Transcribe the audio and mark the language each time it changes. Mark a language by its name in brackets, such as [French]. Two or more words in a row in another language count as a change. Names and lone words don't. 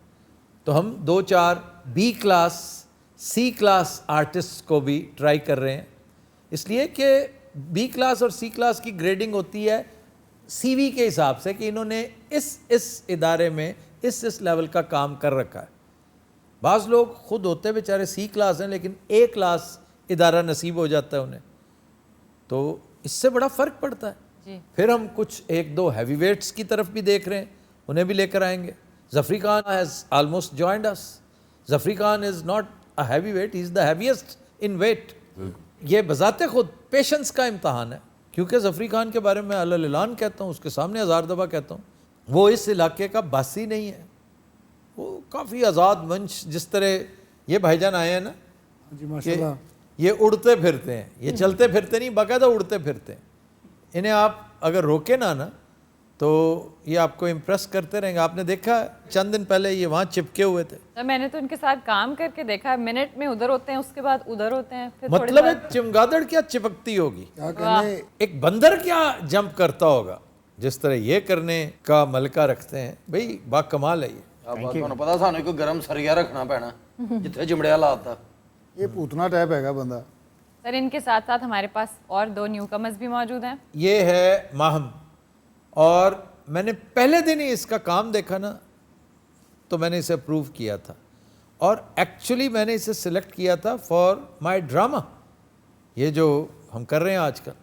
[Urdu] تو ہم 2-4 [English] B class, C class [Urdu] آرٹسٹ کو بھی ٹرائی کر رہے ہیں, اس لیے کہ [English] B class [Urdu] اور [English] C class [Urdu] کی گریڈنگ ہوتی ہے سی وی کے حساب سے کہ انہوں نے اس ادارے میں اس لیول کا کام کر رکھا ہے. بعض لوگ خود ہوتے بیچارے [English] C class [Urdu] ہیں لیکن [English] A class [Urdu] ادارہ نصیب ہو جاتا ہے انہیں, تو اس سے بڑا فرق پڑتا ہے. پھر ہم کچھ 1-2 [English] heavy weights [Urdu] کی طرف بھی دیکھ رہے ہیں, انہیں بھی لے کر آئیں گے. [English] ظفری خان has almost joined us. ظفری خان is not a heavyweight, he is the heaviest in weight. [Urdu] یہ بذات خود پیشنس کا امتحان ہے, کیونکہ ظفری خان کے بارے میں علل اعلان کہتا ہوں, اس کے سامنے 1000 دفعہ کہتا ہوں, وہ اس علاقے کا باسی نہیں ہے. وہ کافی آزاد منش, جس طرح یہ بھائی جان آئے ہیں نا, جی ماشاءاللہ, یہ اڑتے پھرتے ہیں, یہ چلتے پھرتے نہیں, باقاعدہ اڑتے پھرتے ہیں. انہیں آپ اگر روکے نا تو یہ آپ کو امپریس کرتے رہیں گے. آپ نے دیکھا چند دن پہلے یہ وہاں چپکے ہوئے تھے. میں نے تو ان کے ساتھ کام کر کے دیکھا, منٹ میں ادھر ہوتے ہیں, اس کے بعد ادھر ہوتے ہیں, پھر مطلب ہے چمگادڑ کیا چپکتی ہوگی, کیا کہنے, ایک بندر کیا جمپ کرتا ہوگا, جس طرح یہ کرنے کا ملکہ رکھتے ہیں. بھئی با کمال ہے یہ. [Punjabi] ਤੁਹਾਨੂੰ ਪਤਾ ਸਾਨੂੰ ਕੋਈ ਗਰਮ ਸਰੀਆ ਰੱਖਣਾ ਪੈਣਾ ਜਿੱਥੇ ਚਿਮੜਿਆ ਲਾਤਾ. [Urdu] یہ پوتنا ٹائپ ہے گا بندہ. سر ان کے ساتھ ساتھ ہمارے پاس اور 2 [English] new comers [Urdu] بھی موجود ہیں. یہ ہے ماہم, اور میں نے پہلے دن ہی اس کا کام دیکھا نا تو میں نے اسے اپروو کیا تھا, اور ایکچولی میں نے اسے سلیکٹ کیا تھا [English] for my drama, [Urdu] یہ جو ہم کر رہے ہیں آج کل.